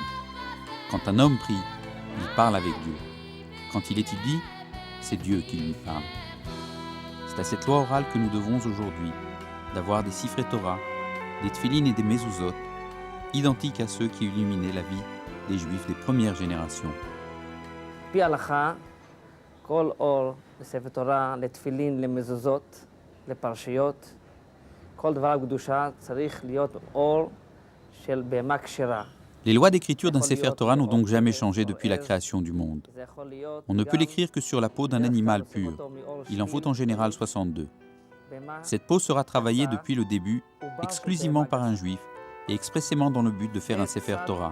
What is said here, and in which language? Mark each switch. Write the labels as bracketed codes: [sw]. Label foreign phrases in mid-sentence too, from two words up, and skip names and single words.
[fr] Quand un homme prie, il parle avec Dieu. Quand il étudie, c'est Dieu qui lui parle. C'est à cette loi orale que nous devons aujourd'hui d'avoir des [he] ספרי תורה, [fr] des Tfilin et des Mezuzot, identiques à ceux qui illuminaient la vie des Juifs des premières générations. [he] לפי ההלכה, כל אור לספר תורה, לתפילין, למזוזות, לפרשיות, כל דבר קדושה צריך להיות אור של בהמה כשרה. [fr] Les lois d'écriture d'un [he] ספר תורה [fr] n'ont donc jamais changé depuis la création du monde. On ne peut l'écrire que sur la peau d'un animal pur. Il en faut en général 62. Cette peau sera travaillée depuis le début exclusivement par un juif et expressément dans le but de faire un [he] ספר תורה.